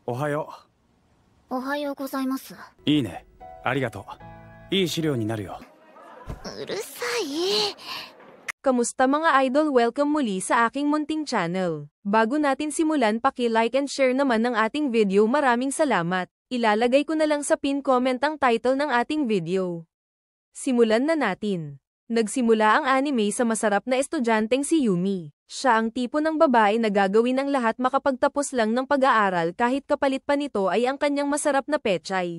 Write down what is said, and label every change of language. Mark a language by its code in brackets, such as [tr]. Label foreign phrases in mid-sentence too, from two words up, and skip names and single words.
[ja] おはよおはようございます。う。いいね。ありがとう。いい資料になるよ。うるさい。 [tl] Kamusta mga idol? Welcome muli sa aking munting channel. Bago natin simulan, paki- [en] like and share [tl] naman ng ating video. Maraming salamat. Ilalagay ko na lang sa pin comment ang title ng ating video. Simulan na natin. Nagsimula ang anime sa masarap na estudyanteng si Yumi. Siya ang tipo ng babae na gagawin ang lahat makapagtapos lang ng pag-aaral kahit kapalit pa nito ay ang kanyang masarap na pechay.